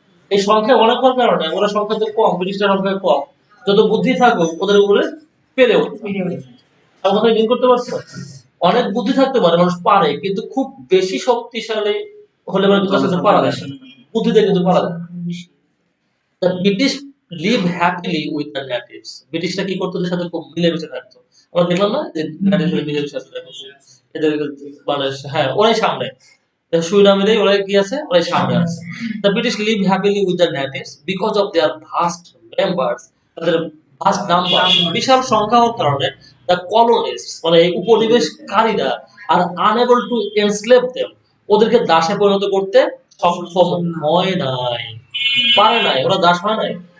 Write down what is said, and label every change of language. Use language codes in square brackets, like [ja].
[bn] এই সংখ্যায় অনেক হওয়ার কারণে ওরা সংখ্যা তো কম, ব্রিটিশরা সংখ্যায় কম, যত বুদ্ধি থাকুক ওদের উপরে পেরে উঠবে। আমার কথা মিল করতে পারছো? অনেক বুদ্ধি থাকতে পারে, মানুষ পারে, কিন্তু খুব বেশি শক্তিশালী হলে মানে কিন্তু আসলে পারা যায় না। বুদ্ধিতে কিন্তু পারা যায় না। [en] The British live happily with the natives. [bn] ব্রিটিশরা কি করতো, ওদের সাথে খুব মিলেমিশে থাকতো। আমরা দেখলাম না যে নাটিভরা মিলেমিশে থাকতো, এদের মানে হ্যাঁ ওরাই সামনে, সুরিনামের ওরাই কি আছে, ওরাই সামনে আছে। [en] The British live happily with the natives because of their vast members, [bn] তাদের ভাস্ট নাম্বার, বিশাল সংখ্যা হওয়ার কারণে [en] the colonists [bn] মানে এই উপনিবেশকারীরা আর [en] unable to enslave them, [bn] ওদেরকে দাসে পরিণত করতে সক্ষম হয় নাই, পারে নাই, ওরা দাস হয় নাই।